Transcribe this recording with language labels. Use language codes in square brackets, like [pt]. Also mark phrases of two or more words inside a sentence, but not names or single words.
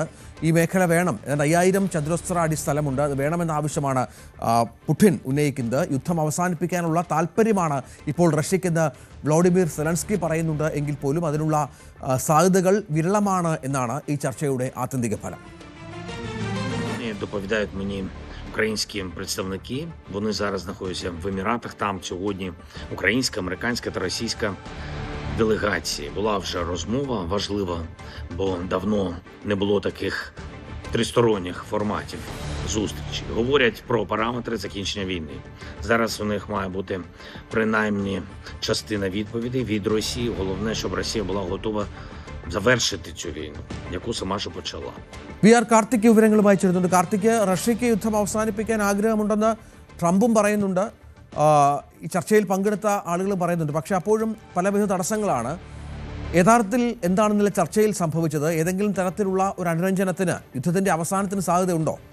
[ml] ഈ മേഖല വേണം, 5000 ചതുരശ്ര അടി സ്ഥലമുണ്ട്, അത് വേണമെന്ന ആവശ്യമാണ് പുടിൻ ഉന്നയിക്കുന്നത്. യുദ്ധം അവസാനിപ്പിക്കാനുള്ള താല്പര്യമാണ് ഇപ്പോൾ റഷ്യയ്ക്കെന്ന് വ്ളാഡിമിർ സെലൻസ്കി പറയുന്നുണ്ട്. എങ്കിൽ പോലും അതിനുള്ള സാധ്യതകൾ വിരളമാണ് എന്നാണ് ഈ ചർച്ചയുടെ ആത്യന്തിക ഫലം. [uk] Доповідають мені українські представники. Вони зараз знаходяться в Еміратах. Там сьогодні українська, американська та російська делегації. Була вже розмова важлива, бо давно не було таких тристоронніх форматів зустрічі. Говорять про параметри закінчення війни. Зараз у них має бути принаймні частина відповідей від Росії. Головне, щоб Росія була готова завершити цю війну, яку сама ж почала. [ml] VR കാർത്തിക് വിവരങ്ങളുമായി ചേരുന്നുണ്ട്. കാർത്തിക്, റഷ്യയ്ക്ക് യുദ്ധം അവസാനിപ്പിക്കാൻ ആഗ്രഹമുണ്ടെന്ന് ട്രംപും പറയുന്നുണ്ട്, ഈ ചർച്ചയിൽ പങ്കെടുത്ത ആളുകൾ പറയുന്നുണ്ട്. പക്ഷേ അപ്പോഴും പലവിധ തടസ്സങ്ങളാണ്. യഥാർത്ഥത്തിൽ എന്താണ് ഇന്നലെ ചർച്ചയിൽ സംഭവിച്ചത്? ഏതെങ്കിലും തരത്തിലുള്ള ഒരു അനുരഞ്ജനത്തിന്, യുദ്ധത്തിൻ്റെ അവസാനത്തിന് സാധ്യതയുണ്ടോ?